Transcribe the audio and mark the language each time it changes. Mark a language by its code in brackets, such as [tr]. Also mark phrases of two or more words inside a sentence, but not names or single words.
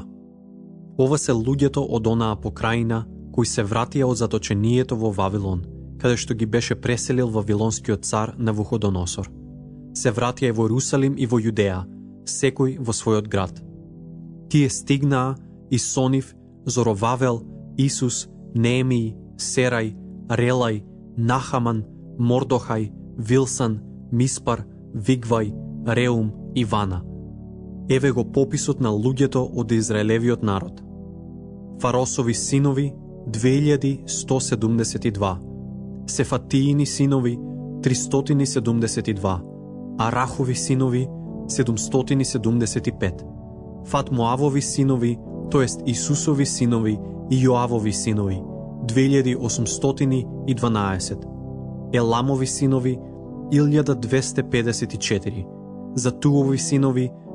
[mk] Ова се луѓето од онаа покрајина кои се вратија од заточението во Вавилон, каде што ги беше преселил вавилонскиот цар Навуходоносор. Се вратија и во Јерусалим и во Јудеја, секој во својот град. Тие стигнаа и Сонив, Зоровавел, Исус, Неемиј, Серај, Релај, Нахаман, Мордохај, Вилсан, Миспар, Вигвај, Реум и Вана. Еве го пописот на луѓето од Израелевиот народ. Фаросови синови 2172, Сефатиини синови 372, Арахови синови 775, Фатмоавови синови, тоест Исусови синови и Јоавови синови 2812, Еламови синови 1254, Затуови синови